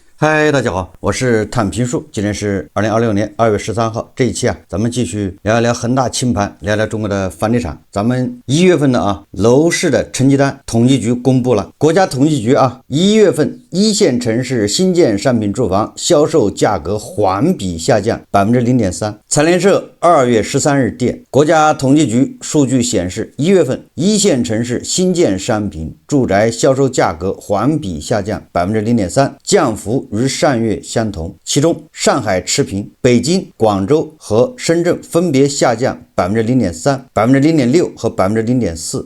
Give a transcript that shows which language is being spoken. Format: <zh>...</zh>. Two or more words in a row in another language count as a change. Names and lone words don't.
<zh>嗨，大家好，我是坦平树。今天是2026年2月13号。这一期咱们继續聊一聊恒大清盤，聊聊中國的房地產。咱們1月份的樓市的成績單，統計局公布了。國家統計局1月份一線城市新建商品住房銷售價格環比下降 0.3%。財聯社2月13日電，國家統計局數據顯示，1月份一線城市新建商品住宅銷售價格環比下降 0.3%， 降幅與上月相同，其中上海持平，北京、廣州和深圳分別下降 0.3%、0.6% 和 0.4%。</zh>